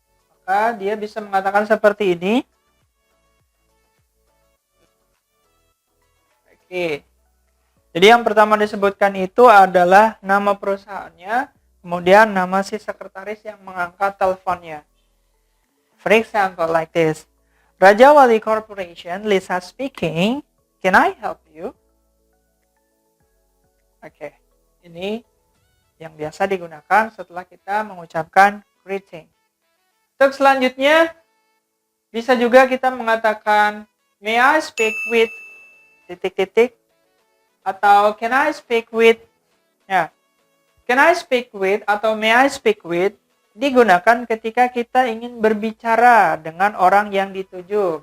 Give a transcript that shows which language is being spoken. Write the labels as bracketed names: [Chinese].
[Indonesian] Maka dia bisa mengatakan seperti ini. Oke. Jadi yang pertama disebutkan itu adalah nama perusahaannya, kemudian nama si sekretaris yang mengangkat teleponnya. [English] For example, like this. Raja Wali Corporation, Lisa speaking. Can I help you? [Indonesian] Oke, ini yang biasa digunakan setelah kita mengucapkan greeting. Untuk selanjutnya, bisa juga kita mengatakan, [English] may I speak with [Indonesian] titik-titik, atau [English] can I speak with, [Indonesian] ya, can I speak with atau may I speak with digunakan ketika kita ingin berbicara dengan orang yang dituju.